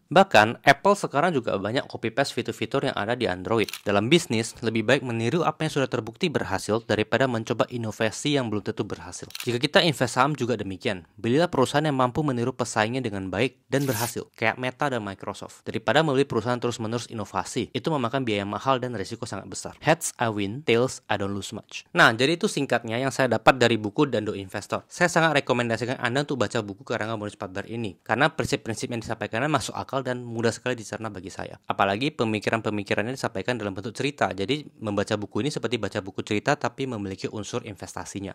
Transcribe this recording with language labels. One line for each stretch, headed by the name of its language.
Indonesian: Bahkan, Apple sekarang juga banyak copy-paste fitur-fitur yang ada di Android. Dalam bisnis, lebih baik meniru apa yang sudah terbukti berhasil daripada mencoba inovasi yang belum tentu berhasil. Jika kita invest saham juga demikian. Belilah perusahaan yang mampu meniru pesaingnya dengan baik dan berhasil, kayak Meta dan Microsoft. Daripada membeli perusahaan terus-menerus inovasi, itu memakan biaya mahal dan risiko sangat besar.
English: Heads I win, tails I don't lose much.
Indonesian: Nah, jadi itu singkatnya yang saya dapat dari buku Dando Investor. Saya sangat rekomendasikan Anda untuk baca buku karangan Bonus Patbar ini, karena prinsip-prinsip yang disampaikannya masuk akal dan mudah sekali dicerna bagi saya. Apalagi pemikiran-pemikirannya disampaikan dalam bentuk cerita. Jadi membaca buku ini seperti baca buku cerita tapi memiliki unsur investasinya.